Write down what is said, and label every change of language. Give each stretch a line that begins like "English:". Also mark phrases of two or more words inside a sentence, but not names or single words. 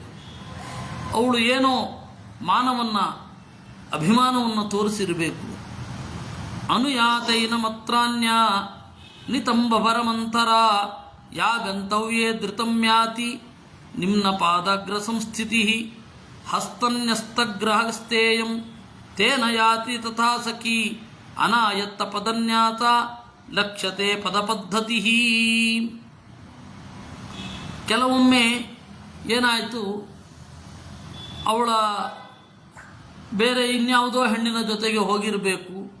Kannada: ಅವಳು ಏನೋ ಮಾನವನ್ನು, ಅಭಿಮಾನವನ್ನು ತೋರಿಸಿರಬೇಕು.
Sanskrit: ಅನುಯಾತೈನ ಮತ್ರಾನ್ಯ ನಿತಂಬಭರಮಂತರ ಯಾ ಗಂತವ್ಯೇ ಧೃತಂ ಯಾತಿ ನಿಮ್ನ ಪಾದಾಗ್ರ ಸಂಸ್ಥಿತಿ ಹಸ್ತನ್ಯಸ್ತಗ್ರಹಸ್ತೇಯಂ ತೇನ ಯಾತಿ ತಥಾ ಸಖಿ ಅನಾಯತ್ತ ಪದನ್ಯಾತ ಲಕ್ಷ್ಯತೆ ಪದಪದ್ಧತಿ.
Kannada: ಕೆಲವೊಮ್ಮೆ ಏನಾಯಿತು, ಅವಳ ಬೇರೆ ಇನ್ಯಾವುದೋ ಹೆಣ್ಣಿನ ಜೊತೆಗೆ ಹೋಗಿರಬೇಕು.